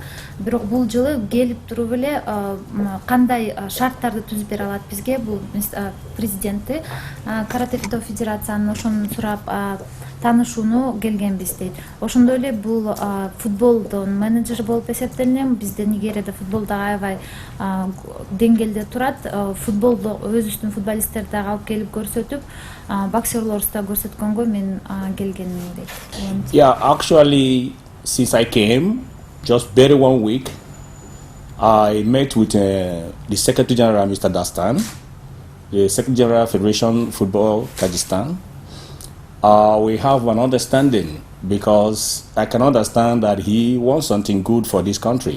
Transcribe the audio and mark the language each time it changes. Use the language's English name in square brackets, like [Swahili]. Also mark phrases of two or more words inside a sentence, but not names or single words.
[Kyrgyz] Бирок бул жылы келип туруп эле кандай шарттарды түзүп бере алат бизге бул президенти Карате Федерациянын ошону сурап таанышууну келгенбиз дейт. Ошондой эле бул футболдун менеджери болуп эсептелинем. Бизде Нигерияда футболдо аябай деңгээлде турат. Футболдо өзүбүздүн футболисттерди дагы алып келип көрсөтүп, боксерлорубузду көрсөткөнгө мен келгенмин дейт. [English] Yeah, actually, since I came, just barely 1 week, I met with the Secretary General, Mr. Dastan, the Secretary General Federation Football Kyrgyzstan. We have an understanding because I can understand that he wants something good for this country.